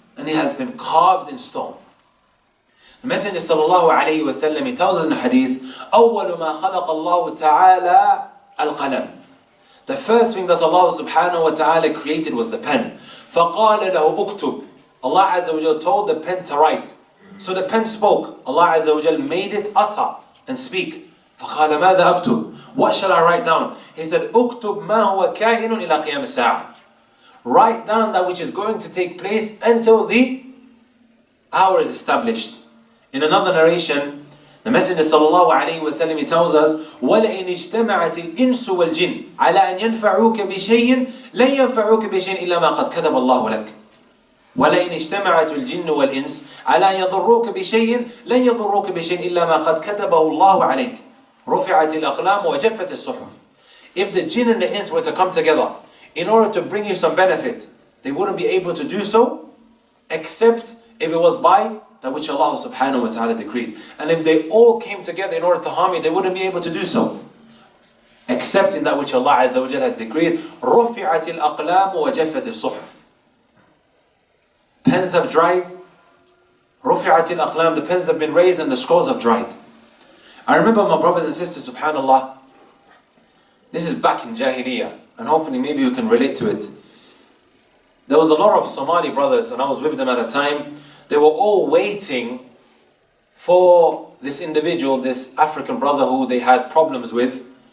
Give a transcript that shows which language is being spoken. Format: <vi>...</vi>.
<en>And it has been carved in stone. The Messenger sallallahu alayhi wa sallam, he tells us in the hadith,</en> <ar>أَوَّلُ مَا خَلَقَ اللَّهُ تَعَالَى الْقَلَمِ.</ar> <en>The first thing that Allah subhanahu wa ta'ala created was the pen.</en> <ar>فَقَالَ لَهُ أُكْتُبْ.</ar> <en>Allah Azza wa Jal told the pen to write. So the pen spoke. Allah Azza wa Jal made it utter and speak.</en> <ar>فَقَالَ مَاذَا أَكْتُبْ.</ar> <en>What shall I write down? He said,</en> <ar>أُكْتُبْ مَا هُوَ كَائِنٌ إِلَى قِيَامِ السَّاعَةِ.</ar> <en>Write down that which is going to take place until the hour is established. In another narration, the Messenger sallallahu alayhi wa sallam, he tells us,</en> <ar>وَلَئِنِ اجْتَمَعَتِ الْإِنسُ وَالْجِنُّ عَلَىٰ أَنْ يَنْفَعُوكَ بِشَيْءٍ لَنْ يَنْفَعُوكَ بِشَيْءٍ إِلَّا مَا قَدْ كَتَبَ اللَّهُ لَكَ. وَلَئِنِ اجْتَمَعَتِ الْجِنُّ وَالْإِنسُ عَلَىٰ أَنْ يَضُرُّوكَ بِشَيْءٍ لَنْ يَضُرُّوكَ بِشَيْءٍ إِلَّا مَا قَدْ كَتَبَهُ اللَّهُ عَلَيْكَ. رُفِعَتِ الْأَقْلَامُ وَجَفَّتِ الصُّحُفُ.</ar> <en>If the jinn and the ins were to come together in order to bring you some benefit, they wouldn't be able to do so except if it was by that which Allah subhanahu wa ta'ala decreed. And if they all came together in order to harm you, they wouldn't be able to do so except in that which Allah Azza wa Jalla has decreed.</en> <ar>رُفِعَتِ الْأَقْلَامُ وَجَفَّتِ الصُّحُفُ.</ar> <en>Pens have dried</en> <ar>رُفِعَتِ الْأَقْلَامِ,</ar> <en>the pens have been raised and the scrolls have dried. I remember my brothers and sisters, subhanallah, this is back in Jahiliyyah, and hopefully maybe you can relate to it. There was a lot of Somali brothers, and I was with them at a time. They were all waiting for this individual, this African brother who they had problems with.</en>